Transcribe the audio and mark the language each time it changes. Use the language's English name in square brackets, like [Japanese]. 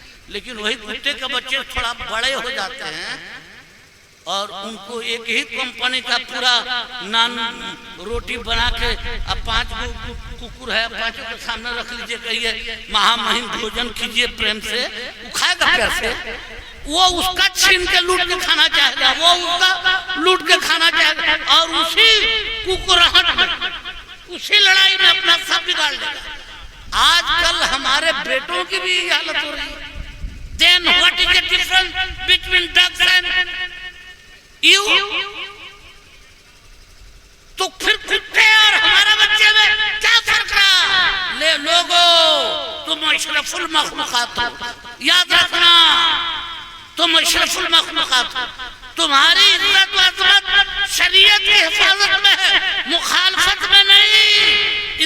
[Hindi] लेकिन वही कुत्ते के बच्चे थोड़ा बड़े हो जाते हैं और उनको एक ही कंपनी का पूरा नान रोटी बना के, अब 5 कुकुर है, 5 के सामने रख लीजिए, कहिए महामहिम भोजन कीजिए प्रेम से, वो खाएगा प्यार से? वो उसका छीन के लूट के खाना चाहेगा, वो उसका लूट के खाना चाहेगा, और उसी कुकुराहट में, उसी लड़ाई में अपना सब बिगाड़ लेगा। आजकल हमारे बेटों की भी हालत हो रही है। [English] Then what is the difference between ducks and you? [Hindi] तो फिर कुत्ते और हमारा बच्चे में क्या फर्क रहा? ले लोगो, तुम अशरफुल मखलूकात हो, याद रखना, तुम अशरफुल मखलूकात हो। तुम्हारी इज्जत व अज़मत शरीयत की हिफाजत में है, मुखालफत में नहीं।